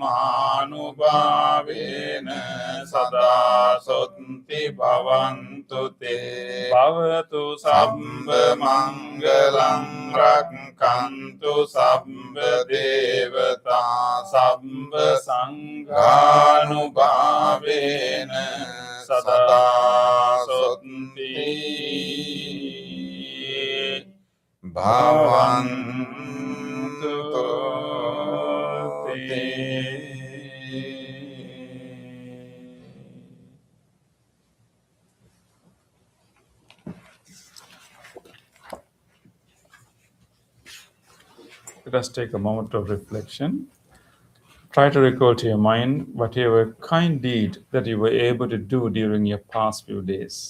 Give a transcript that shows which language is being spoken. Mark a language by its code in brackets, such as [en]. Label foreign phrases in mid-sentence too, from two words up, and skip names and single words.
[pi] ධම්මානුභාවේන සදා සොත්ති භවන්තු තේ භවතු සම්බ මංගලං රක්ඛන්තු සම්බ දේවතා සම්බ සංඝානුභාවේන සදා සොත්ති භවන්තු තේ. [en] Let us take a moment of reflection. Try to recall to your mind whatever kind deed that you were able to do during your past few days.